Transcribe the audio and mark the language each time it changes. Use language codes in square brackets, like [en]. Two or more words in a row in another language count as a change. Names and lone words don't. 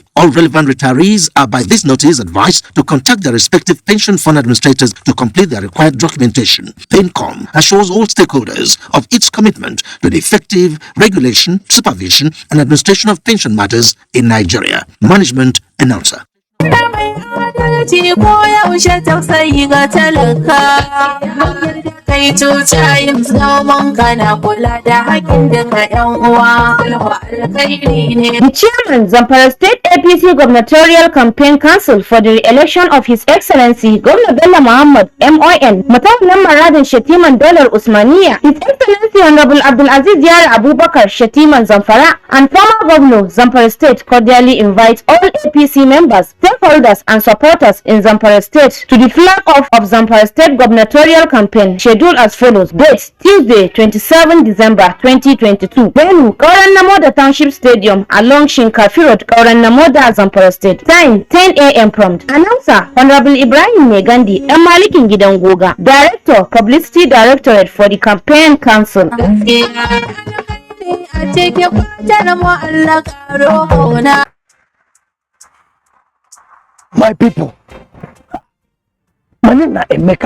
[en] All relevant retirees are by this notice advised to contact their respective pension fund administrators to complete their required documentation. PENCOM assures all stakeholders of its commitment to the effective regulation, supervision, and administration of pension matters in Nigeria. Management Announcer. [ha] kai cuta yin zaman kana kula da haƙin daga yan uwa alkhairi ne. [en] The chairman, Zamfara State APC Gubernatorial Campaign Council for the re-election of His Excellency Governor Bello Muhammad MON, Mutawallan Maradin Shatiman Dollar Usmaniya, His Excellency Honorable Abdulaziz Yara Abubakar Shatiman Zamfara, and former Governor Zamfara State cordially invite all APC members, stakeholders, and supporters in Zamfara State to the flag off of Zamfara State Gubernatorial Campaign, scheduled as follows. Date: Tuesday, 27 December 2022. Venue: Kauran Namoda Township Stadium along Shinkafi Road, Kauran Namoda, Zamfara State. Time: 10 a.m. prompt. Announcer: Honorable Ibrahim Megandi, Malikin Gidan Goga, Director, Publicity Directorate for the Campaign Council. My people, my name is Emeka.